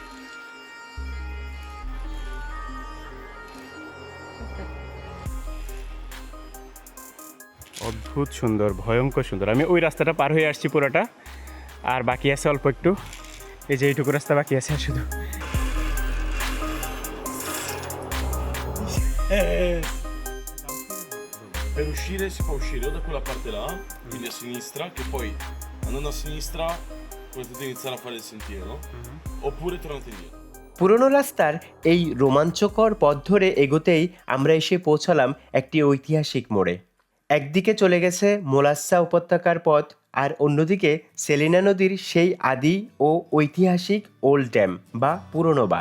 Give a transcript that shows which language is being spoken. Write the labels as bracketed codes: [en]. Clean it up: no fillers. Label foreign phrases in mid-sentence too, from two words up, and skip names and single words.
[bn] অদ্ভুত সুন্দর, ভয়ঙ্কর সুন্দর। আমি ওই রাস্তাটা পার হয়ে আসছি পুরোটা, আর বাকি আছে অল্প একটু। এই যে এইটুকু রাস্তা বাকি আছে আর শুধু। [it] Per uscire si fa uscire o da quella parte là, quindi a sinistra, che poi andando a sinistra potete iniziare a fare il sentiero, oppure tornate indietro. [bn] পুরনো রাস্তার এই রোমাঞ্চকর পথ ধরে এগোতেই আমরা এসে পৌঁছালাম একটি ঐতিহাসিক মোড়ে। একদিকে চলে গেছে মোলাস্সা উপত্যকার পথ, আর অন্যদিকে সেলিনা নদীর সেই আদি ও ঐতিহাসিক ওল্ড ড্যাম বা পুরনো বাঁধ।